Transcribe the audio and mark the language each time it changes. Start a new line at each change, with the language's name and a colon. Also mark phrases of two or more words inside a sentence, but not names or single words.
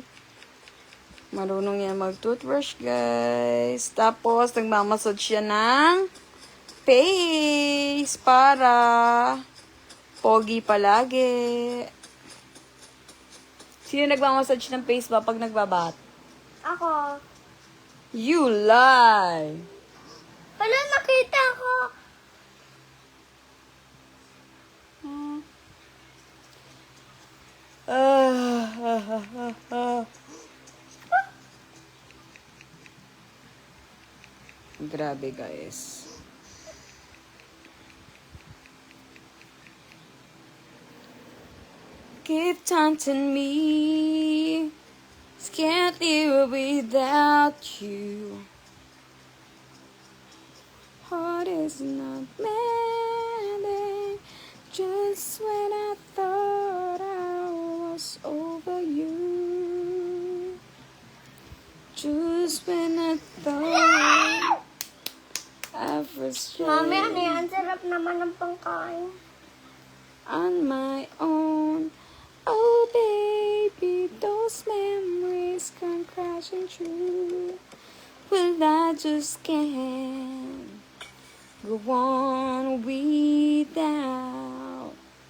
Filipino: Marunong yan mag-toothbrush, guys. Tapos, nagmamassage siya ng face para pogi palagi. Sino nagmamassage ng face ba pag nagbabat? Ako.
English: You lie!
Filipino: Wala, nakita ko. Grabe, guys.
English: Keep taunting me. Can't live without you. Heart is not mending. Just when I thought I was over you. Just when I thought I was
Filipino: Mami, ano yan? Sarap naman ng pangkain.
English: on my own. Oh baby, those memories come crashing through. Well, I just can't go on without.